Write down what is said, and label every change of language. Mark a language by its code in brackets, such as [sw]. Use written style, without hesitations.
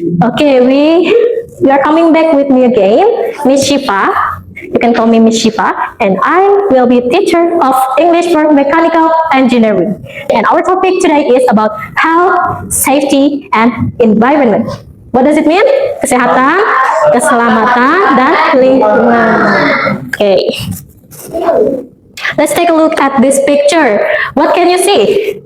[en] Okay, we are coming back with me again, Miss Shifa. You can call me Miss Shifa, and I will be teacher of English for Mechanical Engineering. And our topic today is about health, safety, and environment. What does it mean? [id] Kesehatan, keselamatan, dan lingkungan. [en] Okay. Let's take a look at this picture. What can you see?